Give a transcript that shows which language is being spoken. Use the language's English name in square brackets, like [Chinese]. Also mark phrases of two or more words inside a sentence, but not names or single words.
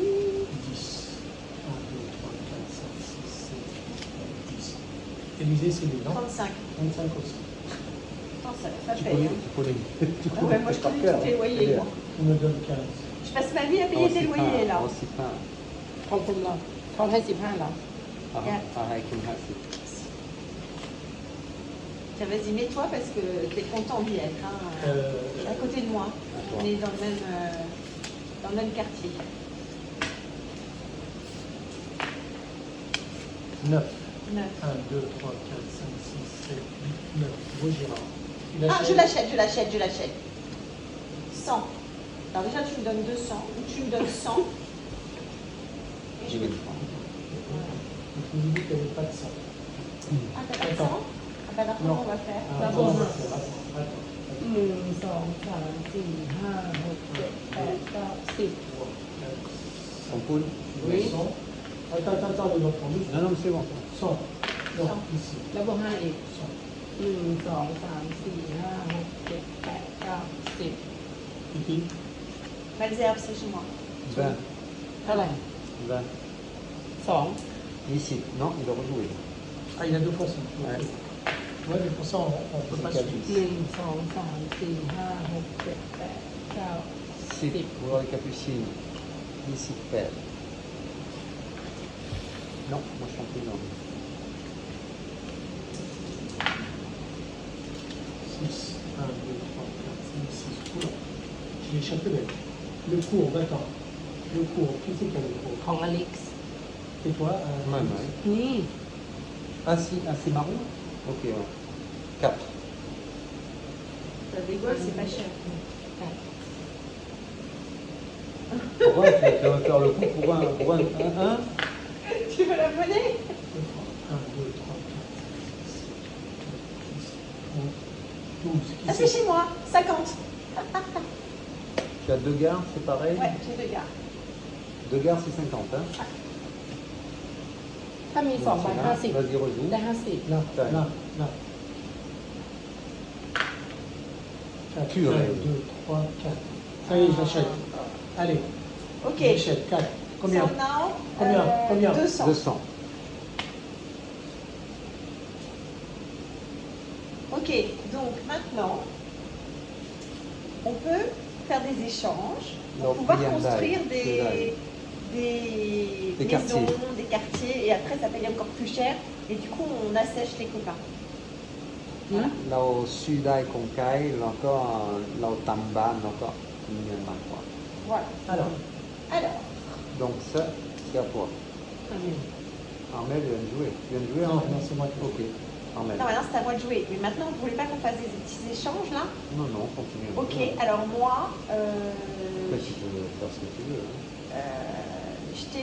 [French] 10. 1, 2, 3, 4, 5, 6, 7, 8, 10. Élysée, c'est lui, non? 35. 25 aussi. Non, ça va pas Tu payer. connais, Hein. tu connais. Tu Ah ouais, moi je par connais cœur. tous tes loyers. C'est Moi. Tu me donnes 15. Je passe ma vie à bien. payer tes loyers là. Aussi pas. [Thai] ขอบคุณเราเขาให้15แล้ว [French] Avec une race. Tiens, vas-y, mets-toi parce que t'es content d'y être. Hein. À côté de moi. On est dans le même quartier. 9. 9. 1, 2, 3, 4, 5, 6, 7, 8, 9. Gros Girard. Il Ah, achète. je l'achète. 100. Alors déjà, tu me donnes 200 ou tu me donnes 100. Et je Je vais vais... le prendre. Je vous dis qu'il n'y avait pas de sang. Ah, t'as pas de Attends. 100. Ah bah alors comment on va faire? Ah, D'abord, attends, attends, attends. [Thai] หนึ่งสองสามสี่ห้าหกเจ็ดแปดเก้าสิบ [French] En poule? Oui. Attends, les enfants. Non, non, mais c'est bon. 100. Non, 100. ici. [Thai] แล้วบวกห้าอีก [French] 100. [Thai] หนึ่งสองสามสี่ห้าหกเจ็ดแปดเก้าสิบ [French] Kiki. Malzerbe, c'est chez moi. 20. [Thai] เท่าไหร่ [French] 20. [Thai] สอง [French] Ici. Non, il doit rejouer. Ah, il a 2 fois ça. Ouais. Ouais, mais pour ça, on ne peut pas C'est suivre. [Thai] หนึ่งสองสามสี่ห้าหกเจ็ดแปดเก้า [French] C'est pour les capucines. Ici, père. Non, moi je suis en prison. 6, 1, 2, 3, 4, 5, 6. Oula. Je l'ai échappé belle. Le cours, attends. Le cours, qui c'est qui a le [Thai] ข [French] cours? [Thai] องอเล็กซ์ [French] Et toi? Ouais, ouais. [Thai] นี่ [French] Ah, si, ah, c'est marron? Ok, ouais. 4. Ça dégolle, c'est pas cher. Pourquoi tu vas faire le coup pour un 1? Tu veux la monnaie? 1, 2, 3, 4, 5, 6, 7, 8, 9, 10, 11. Qui Ah, c'est chez moi. 50. Tu as 2 gares, c'est pareil? Ouais, j'ai 2 gars. 2 gares, c'est 50, hein? [Thai] ถ้ามีสองใบ [French] Donc, 50 Vas-y, rejoue. [Thai] ได้50 [French] Là, Tac. là, là. 4, Purée. 1, 2, 3, 4. Ça y est, j'achète. Allez, Ok. j'achète. 4. Combien? [English] So now, [French] Combien? 200. 200. Ok, donc maintenant, on peut faire des échanges pour Donc, pouvoir Hyundai, construire Hyundai. des Des maisons, quartiers. des quartiers, et après ça paye encore plus cher, et du coup on assèche les copains. [Thai] เราซื้อได้ของไกลแล้วก็เราทำบ้านแล้วก็มีเงินมากกว่า [French] Voilà. Alors, Alors, Donc ça, c'est à toi. Très bien. Armel vient de jouer. Tu viens de jouer, non, Armel? non, c'est moi qui Ok. Armel. non, maintenant c'est à moi de jouer. Mais maintenant, vous voulez pas qu'on fasse des petits échanges là? Non, non, continue. Ok, alors moi, Mais tu peux faire ce que tu veux.